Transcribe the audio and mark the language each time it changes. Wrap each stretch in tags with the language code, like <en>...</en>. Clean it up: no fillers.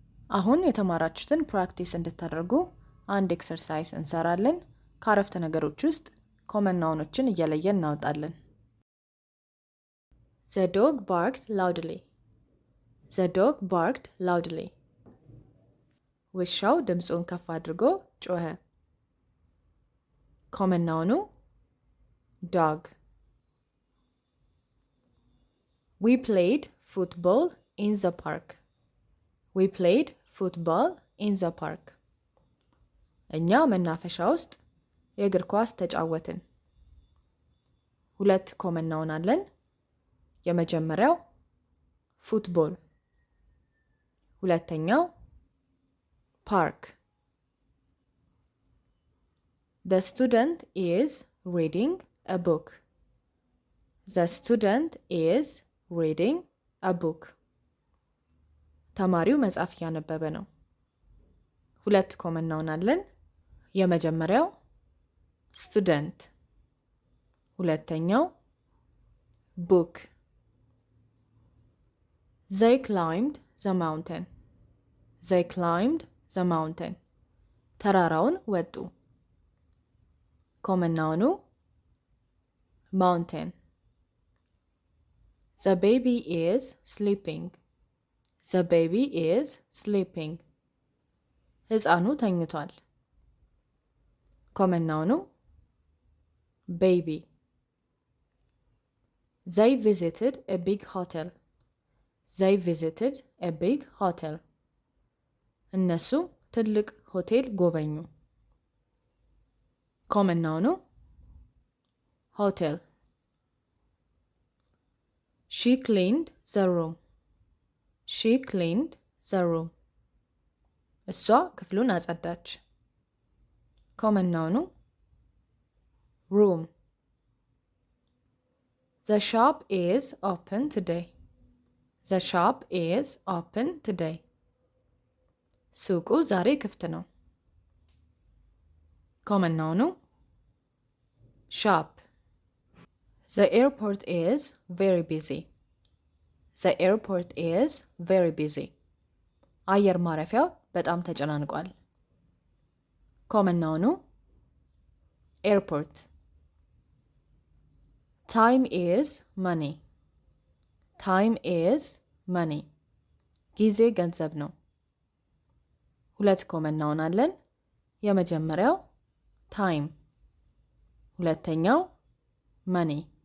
<am>አሁን የተማራችሁትን ፕራክቲስ እንድታደርጉ አንድ ኤክሰርሳይዝ እንሰራለን። ከአረፍተ ነገሮች ውስጥ ኮመን ናውኖችን እየለየን እናወጣለን።</am> <en>The dog barked loudly. The dog barked loudly.</en> <am>ውሻው ድምፁን ከፍ አድርጎ ጮኸ። ኮመን ናውኑ dog.</am> <en>We played football in the park. We played football in the park.</en> <am>እኛ መናፈሻ ውስጥ የእግር ኳስ ተጫወትን። ሁለት ኮመን ናውን አለን። የመጀመሪያው ፉትቦል፣ ሁለተኛው ፓርክ።</am> <en>The student is reading a book. The student is reading a book.</en> <am>ተማሪው መጽሐፍ እያነበበ ነው። ሁለት ኮመን ናውን አለን። የመጀመሪያው ስቱደንት፣ ሁለተኛው ቡክ።</am> <en>They climbed the mountain. They climbed the mountain.</en> <am>ተራራውን ወጡ። ኮመን ናውኑ mountain.</am> <en>The baby is sleeping. The baby is sleeping.</en> <am>ሕፃኑ ተኝቷል። ኮመን ናውኑ baby.</am> <en>They visited a big hotel. They visited a big hotel.</en> <am>እነሱ ትልቅ ሆቴል ጎበኙ። ኮመን ናውኑ hotel.</am> <en>She cleaned the room. She cleaned the room.</en> <am>እሷ ክፍሉን አጸዳች። ኮመን ናውኑ room.</am> <en>The shop is open today. The shop is open today.</en> <am>ሱቁ ዛሬ ክፍት ነው። ኮመን ናውኑ shop.</am> <en>The airport is very busy. The airport is very busy.</en> <am>አየር ማረፊያው በጣም ተጨናንቋል። ኮመን ናውኑ airport.</am> <en>Time is money. Time is money.</en> <am>ጊዜ ገንዘብ ነው። ሁለት ኮመን ናውን አለን። የመጀመሪያው time፣ ሁለተኛው money።</am>